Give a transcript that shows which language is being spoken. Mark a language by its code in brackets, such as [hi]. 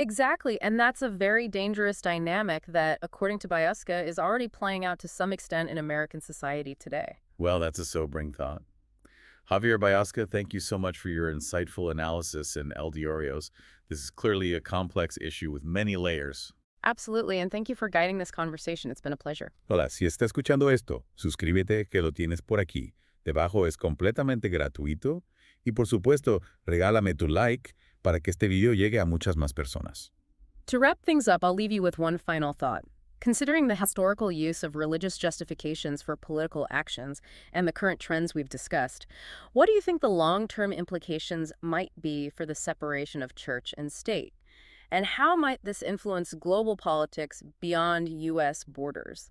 [en] Exactly, and that's a very dangerous dynamic that, according to Bioska, is already playing out to some extent in American society today. Well, that's a sobering thought. Javier Bioska, thank you so much for your insightful analysis in El Diarios. This is clearly a complex issue with many layers. Absolutely, and thank you for guiding this conversation. It's been a pleasure. [es] Hola, si está escuchando esto, suscríbete que lo tienes por aquí. Debajo es completamente gratuito y por supuesto, regálame tu like para que este video llegue a muchas más personas. [en] To wrap things up, I'll leave you with one final thought. Considering the historical use of religious justifications for political actions and the current trends we've discussed, what do you think the long-term implications might be for the separation of church and state? And how might this influence global politics beyond U.S. borders?